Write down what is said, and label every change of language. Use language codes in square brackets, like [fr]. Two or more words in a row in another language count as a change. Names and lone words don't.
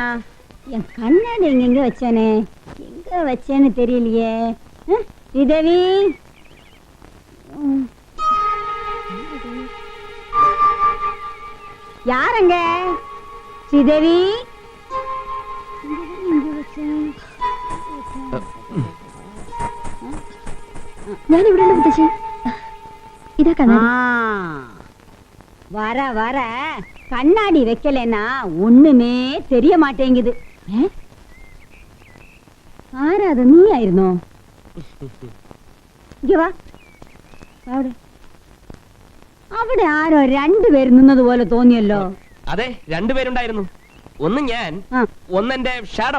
[ta] என் கண்ணாடி எங்க வச்சேனே, எங்க வச்சேன்னு தெரியலையே. ஸ்ரீதேவி, யாரங்க? ஸ்ரீதேவி, [ml] ഞാൻ ഇവിടെ ഉണ്ട് മുത്തശ്ശി. ഇതാ കണ്ണാടി. [ta] வர வர கண்ணாடி வைக்கலன்னா ஒண்ணுமே தெரிய மாட்டேங்குது. [ml] ആരാ അത്? നീ ആയിരുന്നോ? അവിടെ ആരോ രണ്ടുപേര് നിന്നതുപോലെ തോന്നിയല്ലോ. അതെ, രണ്ടുപേരുണ്ടായിരുന്നു. ഒന്ന് ഞാൻ, ഒന്നെന്റെ ഷാഡോ.